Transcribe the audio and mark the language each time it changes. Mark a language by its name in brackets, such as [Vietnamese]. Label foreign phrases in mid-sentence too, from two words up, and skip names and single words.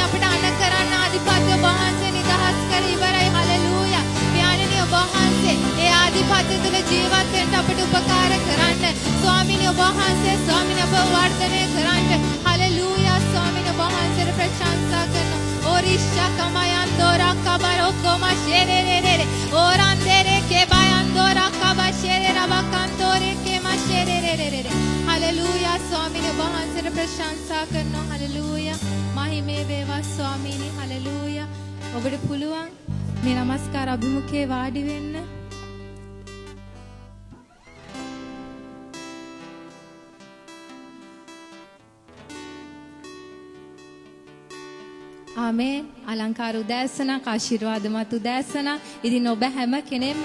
[Sinhala] අපට අණ කරන්න ආධිපත්‍ය ඔබ වහන්සේ නිදහස් කර ඉවරයි හලෙලූයා පියාණනි ඔබ වහන්සේ ඒ ආධිපත්‍ය තුල ජීවත් වෙන්න අපට උපකාර කරන්න ස්වාමීනි ඔබ වහන්සේ ස්වාමීනි අපව වර්ධනය කරන්න හලෙලූයා ස්වාමීනි ඔබ වහන්සේට ප්‍රශංසා කරනවා Orisha kamayandora kabarokoma sherere orandere kebayandora kabashere rabakandore kema sherere Hallelujah ස්වාමීනි ඔබ වහන්සේට ප්‍රශංසා කරනවා Hallelujah මහිමේ වේවා ස්වාමීනි Hallelujah ඔබට පුළුවන් මේ නමස්කාර අභිමුඛයේ වාඩි වෙන්න ආමේන් අලංකාර උදෑසනක් ආශිර්වාදමත් උදෑසනක් ඉතින් ඔබ හැම කෙනෙක්ම